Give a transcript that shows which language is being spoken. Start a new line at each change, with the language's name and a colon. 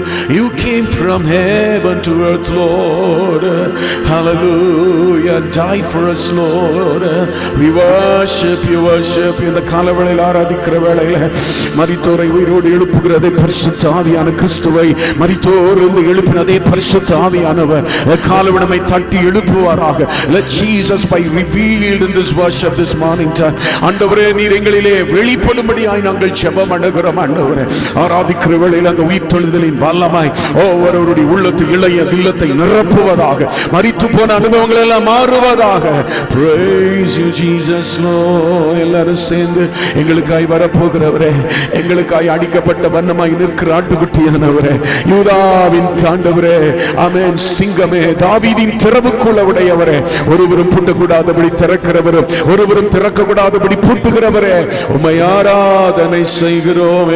English: You came from heaven to earth, Lord. Hallelujah. Died for us, Lord. We worship you, worship you.
Tamil: இந்த காலவேளையில் ஆராதிக்கிற வேளையில் மரித்தோரை உயிரோடு எழுப்புகிறதை பரிசுத்த ஆவியான கிறிஸ்துவை மரித்தோர் இருந்து எழுப்பின அதே பரிசுத்த ஆவியானவர் காலவனமை தட்டி எழுப்புவாராக.
English: Let Jesus be revealed in this worship this morning time.
Tamil: ஆண்டவரே, நீர் எங்களிலே வெளிப்படும்படியாய் நாங்கள் ஜெபம் பண்ணுகிறோம். ஆண்டவரே, ஆராதிக்கிற வேளையில் அந்த உயிர்த்தெழுதலின் வல்லமாய் ஒவ்வொருவருடைய உள்ளத்து இளைய இல்லத்தை நிரப்புவதாக, மரித்து போன அனுபவங்கள் எல்லாம் மாறுவதாக.
English: Praise you Jesus Lord.
Tamil: எல்லாரும் சேர்ந்து எங்களுக்காய் வரப்போகிறவரே, எங்களுக்காய் அடிக்கப்பட்ட வண்ணமாய் நிற்கிற ஆட்டுக்குட்டியானவரே, யூதாவின் ஆண்டவரே, ஆமென், சிங்கமே, தாவீதின் திறவுக்குள்ள உடையவரே, ஒருவரும் பூட்டக்கூடாதபடி திறக்கிறவரும் ஒருவரும் திறக்கக்கூடாதபடி பூட்டுகிறவரே, உம்மை ஆராதனை செய்கிறோம்.